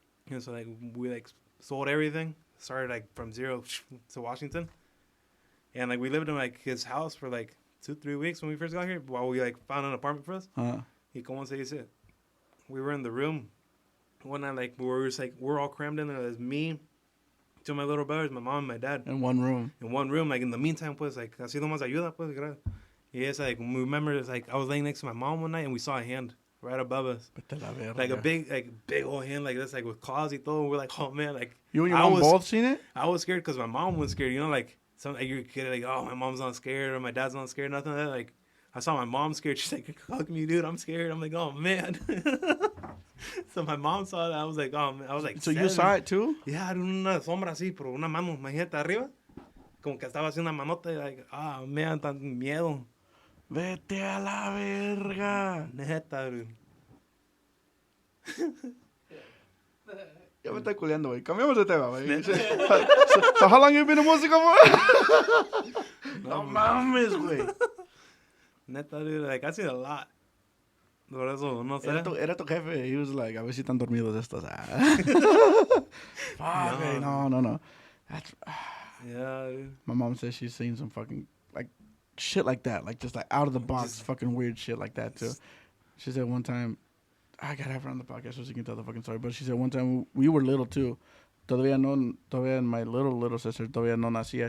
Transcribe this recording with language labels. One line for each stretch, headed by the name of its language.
English: And so, like, we, like, sold everything. Started, like, from zero to Washington. And, like, we lived in, like, his house for, like, 2-3 weeks when we first got here while we, like, found an apartment for us. Uh-huh.
Spanish: Y como se dice,
English: we were in the room one night, like, we were just, like, we're all crammed in there. There's me, 2 of my little brothers, my mom and my dad. In one room. In one room, like, in the meantime, pues, like,
Spanish: así nomás ayuda, pues, gracias.
English: Y it's, like, we remember, it's, like, I was laying next to my mom one night, and we saw a hand right above us.
Spanish: Vete a la verga.
English: Like, a big old hand like this, like, with claws
Spanish: y todo.
English: We're like, oh, man, like. You and your I mom was- both seen it? I was scared because my mom was scared, you know, like, some like you're a kid like, oh, my mom's not scared or my dad's not scared, nothing like that. Like I saw my mom scared. She's like, hug me, dude. I'm scared. I'm like, oh man. So my mom saw that. I was like, oh man. I was like, so you saw it too?
Spanish: Yeah, era una sombra así, pero una mano, imagínate arriba, como que estaba haciendo una manota y
English: like, ah man,
Spanish: tan miedo. Vete a la verga. Neta, dude. Ya me está culeando, güey. Cambiamos de tema, güey.
English: So how long you been in
Spanish: música, güey? No mames, güey.
English: Neta, dude. Like, I seen a lot.
Spanish: Por eso, no sé. Era tu jefe.
English: He was like,
Spanish: a ver si están dormidos estos. Fuck, güey. No. That's...
English: Yeah, dude. My mom says she's seen some fucking, like, shit like that. Like, just like out of the box, fucking weird shit like that, too. She said one time, I gotta have her on the podcast so she can tell the fucking story. But she said one time we were little too.
Spanish: Todavía
English: my little sister
Spanish: todavía no nacía.